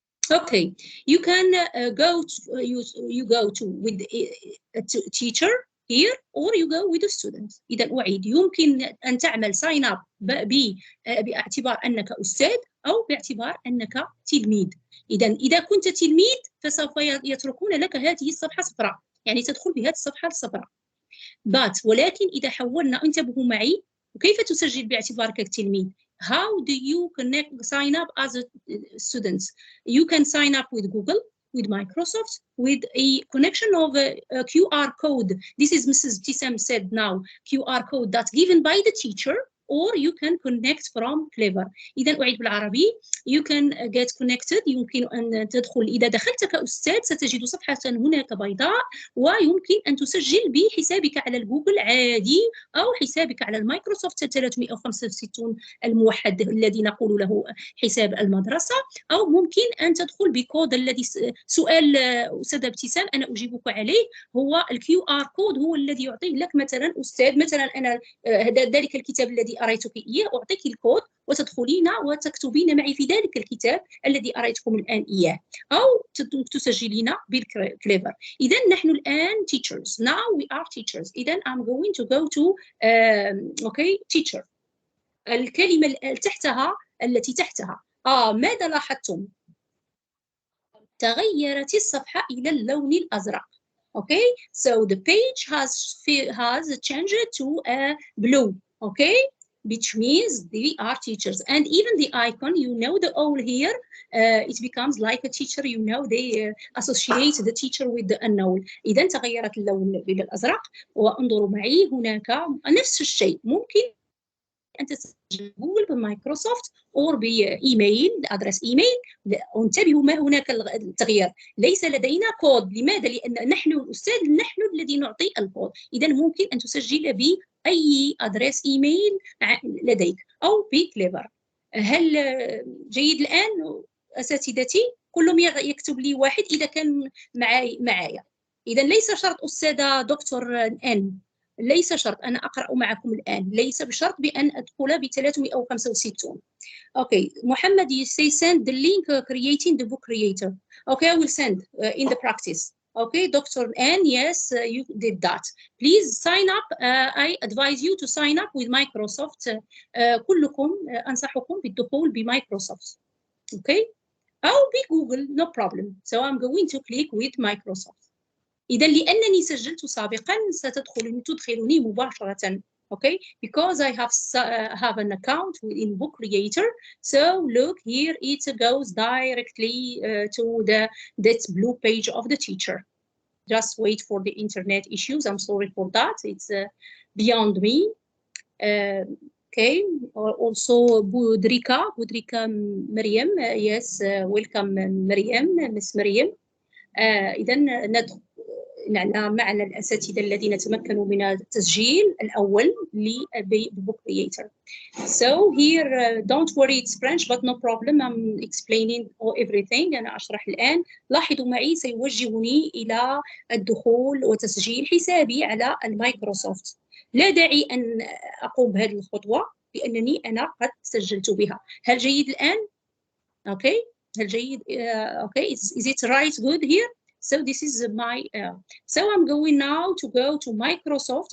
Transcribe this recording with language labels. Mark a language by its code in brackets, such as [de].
[en] Okay, you can go to, you go to with a teacher here or you go with a student. [ar] إذا أعيد يمكن أن تعمل sign up باعتبار أنك أستاذ أو باعتبار أنك تلميذ. إذا كنت تلميذ فسوف يتركون لك هذه الصفحة صفراء، يعني تدخل بهذه الصفحة الصفراء. ولكن إذا حولنا، انتبهوا معي، وكيف تسجل باعتبارك تلميذ؟ [en] How do you sign up as a student? You can sign up with Google, with Microsoft, with a connection of a QR code. This is Mrs. Tissam said now, QR code that's given by the teacher, or you can connect from Clever. [ar] إذا أعيد بالعربي. [en] You can get connected. [ar] يمكن أن تدخل، إذا دخلت كأستاذ ستجد صفحة هناك بيضاء، ويمكن أن تسجل بحسابك على الجوجل عادي أو حسابك على المايكروسوفت 365 الموحد الذي نقول له حساب المدرسة، أو ممكن أن تدخل بكود الذي سؤال أستاذة ابتسام أنا أجيبك عليه، هو الكيو آر كود هو الذي يعطيه لك مثلا أستاذ، مثلا أنا ذلك الكتاب الذي أريتك إياه أعطيك الكود وتدخلين وتكتبين معي في ذلك الكتاب الذي أريتكم الآن إياه، أو تسجلين بالكليفر. إذا نحن الآن teachers. [en] Now we are teachers. إذا I'm going to go to okay teacher. [ar] الكلمة تحتها التي تحتها ماذا لاحظتم؟ تغيرت الصفحة إلى اللون الأزرق. [en] Okay, so the page has changed to a blue. Okay, which means they are teachers, and even the icon, you know, the owl here, it becomes like a teacher. You know, they associate the teacher with the unknown. [ar] إذا تغيرت اللون إلى الأزرق. وانظروا معي هناك نفس الشيء، ممكن أن تسجل جوجل بمايكروسوفت أو بإيميل، أدرس إيميل. انتبهوا ما هناك التغيير، ليس لدينا كود. لماذا؟ لأن نحن الأستاذ نحن الذي نعطي الكود. إذا ممكن أن تسجل بأي أدرس إيميل لديك أو بكليفر. هل جيد الآن أساتذتي؟ كلهم يكتب لي واحد إذا كان معايا. إذا ليس شرط أستاذة دكتور إن، ليس شرط أنا أقرأ معكم الآن، ليس بشرط بأن أدخل ب 365. [en] Okay, Mohammed, you say send the link creating the book creator. Okay, I will send in the practice. Okay, Dr. N, yes, you did that. Please sign up. I advise you to sign up with Microsoft. [ar] كلكم أنصحكم بالدخول بمايكروسوفت. [en] Okay, [ar] أو بجوجل, [en] no problem. So I'm going to click with Microsoft. [ar] إذا لأنني سجلت سابقا تدخلني مباشرة. [en] Okay, because I have an account in Book Creator. So look here, it goes directly to that blue page of the teacher. Just wait for the internet issues. I'm sorry for that. It's beyond me. Okay, also Budrika Maryam. Yes, welcome Maryam, Miss Maryam. [ar] إذا ندخل معنا الأساتذة الذين تمكنوا من التسجيل الأول لبوك كرييتر. [en] So here don't worry, it's French but no problem. I'm explaining everything. [ar] أنا أشرح الآن. لاحظوا معي سيوجهني إلى الدخول وتسجيل حسابي على المايكروسوفت. لا داعي أن أقوم بهذه الخطوة لأنني أنا قد سجلت بها. هل جيد الآن؟ Okay. هل جيد؟ [en] Okay. Is it right? Good here. So this is my, so I'm going now to go to Microsoft.